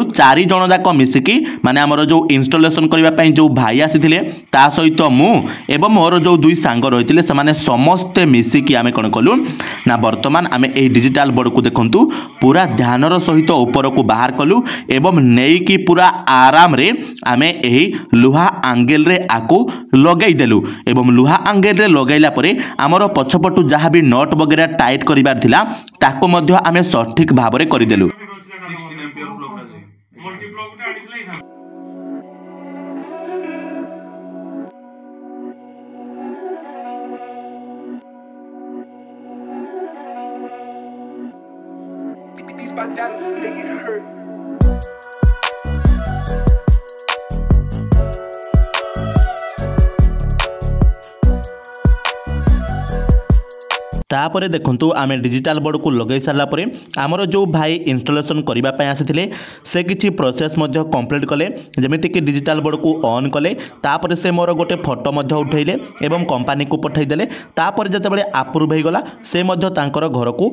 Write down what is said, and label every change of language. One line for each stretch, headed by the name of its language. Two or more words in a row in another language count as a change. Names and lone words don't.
Odia: 4 ଜନ ଯାକ ମିଶିକି ମାନେ ଆମର ଯୋ ଇନଷ୍ଟଲେସନ କରିବା ପାଇଁ ଯୋ ଭାଇ ଆସିଥିଲେ ତା ସହିତ ମୁଁ ଏବଂ ମୋର ଯୋ ଦୁଇ ସାଙ୍ଗ ରହିଥିଲେ ସମାନେ ସମସ୍ତେ ମିଶିକି ଆମେ କଣ କଲୁ ନା ବର୍ତ୍ତମାନ ଆମେ ଏ
English: digital board
Odia: କୁ ଦେଖନ୍ତୁ ପୂରା ଧ୍ୟାନର ସହିତ ଉପରକୁ ବାହାର କଲୁ ଏବଂ ନେଇକି ପୂରା ଆରାମରେ ଆମେ ଏହି ଲୁହା ଆଙ୍ଗେଲରେ ଆଣିକୁ ଲଗେଇ ଦେଲୁ ଏବଂ ଲୁହା ଆଙ୍ଗେଲରେ ଲଗେଇଲା ପରେ ଆମର ପଛପଟୁ
Hindi: जहाँ भी
Odia: ନଟ ବଗୈରହ ଟାଇଟ କରିବାର ଥିଲା ତାକୁ ମଧ୍ୟ ଆମେ ସଠିକ ଭାବରେ କରି ଦେଲୁ। These my doubts make it hurt. ତାପରେ ଦେଖନ୍ତୁ ଆମେ
English: digital board
Odia: କୁ ଲଗେଇ ସାରିବା ପରେ ଆମର ଯୋ ଭାଇ ଇନଷ୍ଟଲେସନ କରିବା ପାଇଁ ଆସିଥିଲେ ସେ କିଛି ପ୍ରୋସେସ ମଧ୍ୟ କମ୍ପ୍ଲିଟ କଲେ ଯେମିତି କି
English: digital board
Odia: କୁ ଅନ କଲେ ତାପରେ ସେ ମୋର ଗୋଟେ ଫଟୋ ମଧ୍ୟ ଉଠେଇଲେ ଏବଂ କମ୍ପାନୀକୁ ପଠେଇ ଦେଲେ ତାପରେ ଯେତେବେଳେ ଅପ୍ରୁଭ ହେଇଗଲା ସେ ମଧ୍ୟ ତାଙ୍କର ଘରକୁ